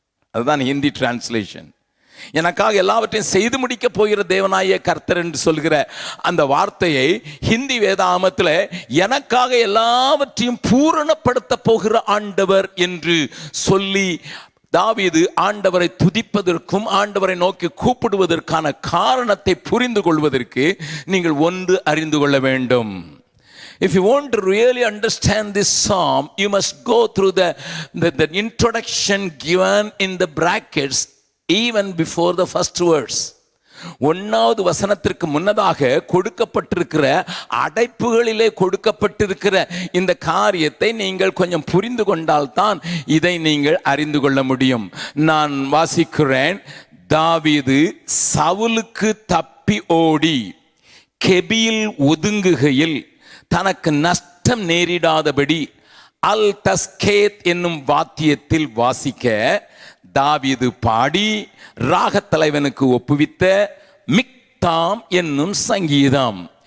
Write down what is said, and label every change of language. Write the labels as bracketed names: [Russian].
[Tamil] அதுதான் ஹிந்தி டிரான்ஸ்லேஷன். எனக்காக எல்லாவற்றையும் செய்து முடிக்க போகிற தேவனாய கர்த்தர் என்று சொல்கிற அந்த வார்த்தையை ஹிந்தி வேதாகமத்தில் எனக்காக எல்லாவற்றையும் பூரணப்படுத்த போகிற ஆண்டவர் என்று சொல்லி தாவீது ஆண்டவரை துதிப்பதற்கும் ஆண்டவரை நோக்கி கூப்பிடுவதற்கான காரணத்தை புரிந்து கொள்வதற்கு நீங்கள் ஒன்று அறிந்து கொள்ள வேண்டும். [English] If you want to really understand this psalm, you must go through the introduction given in the brackets even before the first verse. [Tamil] 1வது வசனத்திற்கு முன்னதாக கொடுக்கப்பட்டிருக்கிற அடைப்புகளிலே கொடுக்கப்பட்டிருக்கிற இந்த காரியத்தை நீங்கள் கொஞ்சம் புரிந்து கொண்டால்தான் இதை நீங்கள் அறிந்து கொள்ள முடியும். நான் வாசிக்கிறேன். தாவீது சவுலுக்கு தப்பி ஓடி கெபியில் ஒதுங்குகையில் தனக்கு நஷ்டம் நேரிடாதபடி அல் தஸ்கேத் என்னும் வாத்தியத்தில் வாசிக்க தாவீது பாடி ராகத் தலைவனுக்கு ஒப்புவித்த மிக்தாம் என்னும் சங்கீதம்.